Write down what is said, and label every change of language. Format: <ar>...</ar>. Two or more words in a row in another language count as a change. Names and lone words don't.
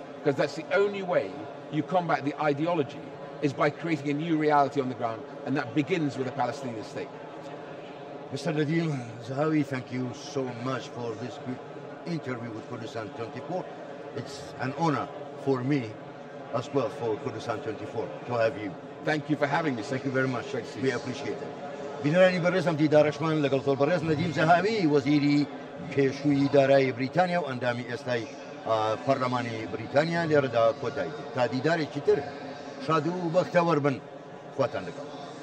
<en>Because that's the only way you combat the ideology, is by creating a new reality on the ground, and that begins with a Palestinian state. Mr. Nadhim Zahawi, thank you so much for this quick interview with Kurdistan 24. It's an honor for me as well, for Kurdistan 24, to have you. Thank you for having me. Thank you very much. We appreciate it.</en> <ckb>بینرانی بەڕێزم دیدارەشمان لەگەڵ تۆڵبەڕێز نەدیم زەهاوی وەزیری پێشووی دارایی بریتانیا و ئەندامی ئێستای پەرلەمانی بریتانیا لێرەدا کۆتایی تا دیدارێکی تر شاد و بەختەوەر بن خواتان لەگەڵ</ckb>